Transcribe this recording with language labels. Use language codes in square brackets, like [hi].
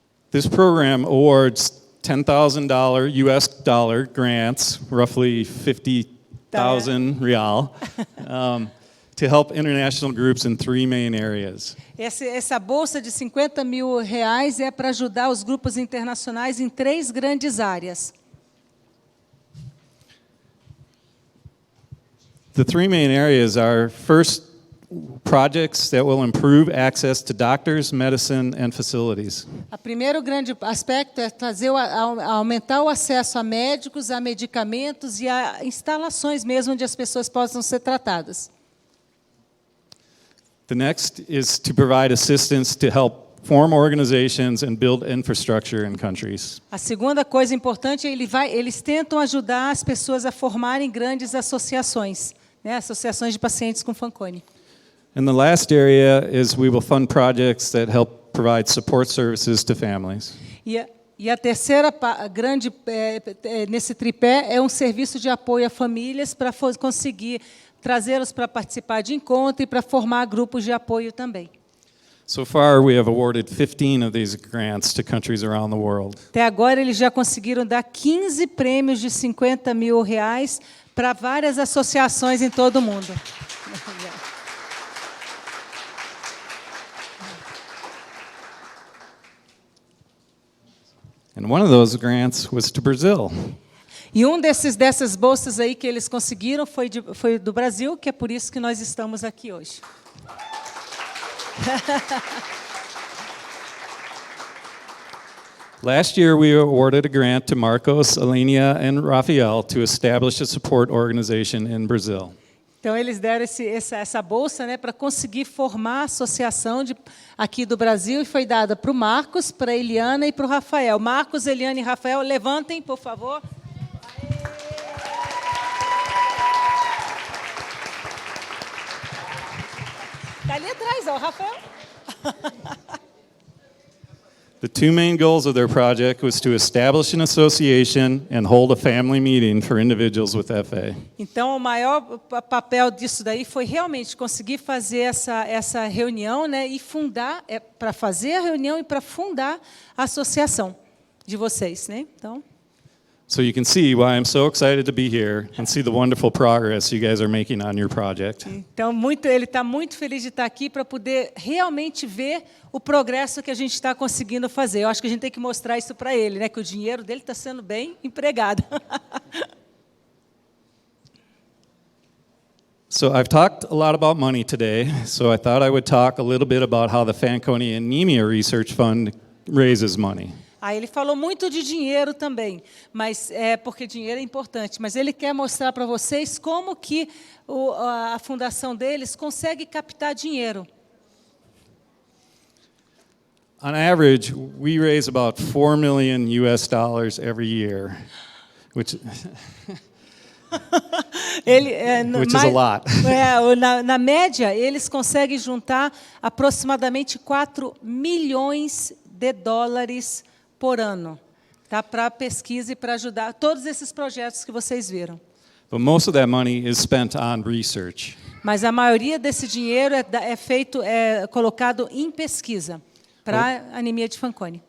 [en] This program awards $10,000 US dollar grants, roughly 50,000 real, to help international groups in 3 main areas. [pt] Essa bolsa de R$50 mil é para ajudar os grupos internacionais em 3 grandes áreas. [en] The 3 main areas are, first, projects that will improve access to doctors, medicine, and facilities. [pt] O primeiro grande aspecto é aumentar o acesso a médicos, a medicamentos e a instalações mesmo onde as pessoas possam ser tratadas. [en] The next is to provide assistance to help form organizations and build infrastructure in countries. [pt] A segunda coisa importante é eles tentam ajudar as pessoas a formarem grandes associações, né, associações de pacientes com Fanconi. [en] And the last area is we will fund projects that help provide support services to families. [pt] E a terceira grande nesse tripé é um serviço de apoio a famílias para conseguir trazê-los para participar de encontro e para formar grupos de apoio também. [en] So far, we have awarded 15 of these grants to countries around the world. [pt] Até agora, eles já conseguiram dar 15 prêmios de R$50 mil para várias associações em todo o mundo. [en] And one of those grants was to Brazil. [pt] E dessas bolsas aí que eles conseguiram foi do Brasil, que é por isso que nós estamos aqui hoje. [en] Last year, we awarded a grant to Marcos, Alenia, and Rafael to establish a support organization in Brazil. [pt] Então, eles deram essa bolsa, né, para conseguir formar a associação aqui do Brasil, e foi dada para o Marcos, para a Eliana e para o Rafael. Marcos, Eliana e Rafael, levantem, por favor. Está ali atrás, ó, o Rafael. [en] The two main goals of their project was to establish an association and hold a family meeting for individuals with FA. [pt] Então, o maior papel disso daí foi realmente conseguir fazer essa reunião, né, e fundar, para fazer a reunião e para fundar a associação de vocês, né? Então, [en] So you can see why I'm so excited to be here and see the wonderful progress you guys are making on your project. [pt] então ele está muito feliz de estar aqui para poder realmente ver o progresso que a gente está conseguindo fazer. Eu acho que a gente tem que mostrar isso para ele, né, que o dinheiro dele está sendo bem empregado. [en] So I've talked a lot about money today, so I thought I would talk a little bit about how the Fanconi Anemia Research Fund raises money. [pt] Aí ele falou muito de dinheiro também, mas porque dinheiro é importante. Mas ele quer mostrar para vocês como que a fundação deles consegue captar dinheiro. [en] On average, we raise about $4 million every year, which Which is a lot. [pt] Na média, eles conseguem juntar aproximadamente 4 milhões de dólares por ano, tá? Para pesquisa e para ajudar todos esses projetos que vocês viram. [en] But most of that money is spent on research. [pt] Mas a maioria desse dinheiro é colocado em pesquisa para anemia de Fanconi.